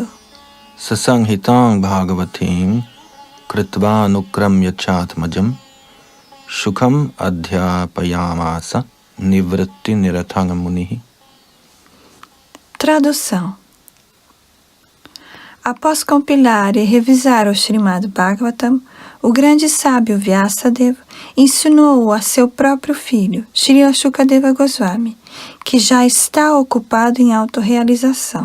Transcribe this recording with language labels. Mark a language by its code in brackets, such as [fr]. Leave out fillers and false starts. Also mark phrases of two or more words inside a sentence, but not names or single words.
[sa] Sasanghitang Bhagavatim Kritva Nukramya Chatmajam Shukham Adhyapayamasa Nivritti Nirathang Munihi. [pt] Tradução. Após compilar e revisar o Srimad Bhagavatam, o grande sábio Vyasadeva ensinou a seu próprio filho, Srila Shukadeva Goswami, que já está ocupado em autorrealização.